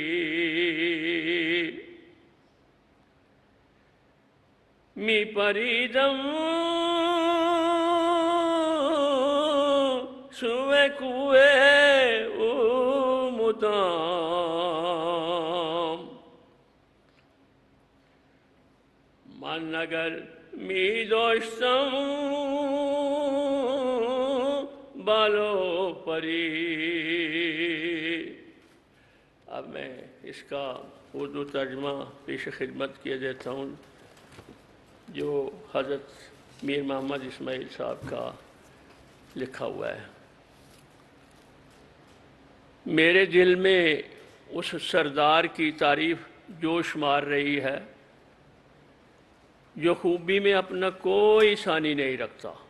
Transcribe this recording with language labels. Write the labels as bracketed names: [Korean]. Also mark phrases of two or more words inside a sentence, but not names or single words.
[Persian] می پریدم سوے کوئے او مدام، من اگر می داشتم بالو پری۔ [Urdu] اب میں اس کا اردو ترجمہ پیش خدمت کیا دیتا ہوں جو حضرت میر محمد اسماعیل صاحب کا لکھا ہوا ہے۔ میرے دل میں اس سردار کی تعریف جوش مار رہی ہے جو خوبی میں اپنا کوئی ثانی نہیں رکھتا۔